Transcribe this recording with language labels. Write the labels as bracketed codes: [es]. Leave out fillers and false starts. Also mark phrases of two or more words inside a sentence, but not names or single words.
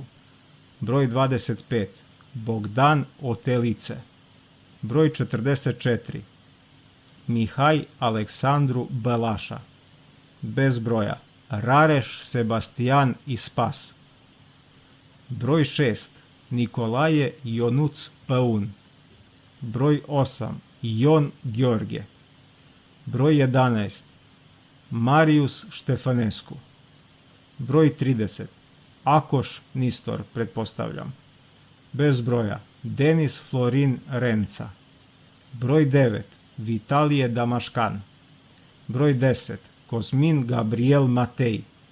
[sr] Broj 25. Bogdan Otelice. Broj 44. Mihai Aleksandru Belaša. Bez broja Rareš Sebastian Ispas. Broj 6. Nicolae Ionuț Păun. Broj 8. Ion Gheorghe. Broj 11. Marius Ștefănescu. Broj 30. Akoš Nistor, pretpostavljam. Bez broja Denis Florin Renca. Broj 9. Vitalie Damaškan. Broj 10. Cosmin Gabriel Matei.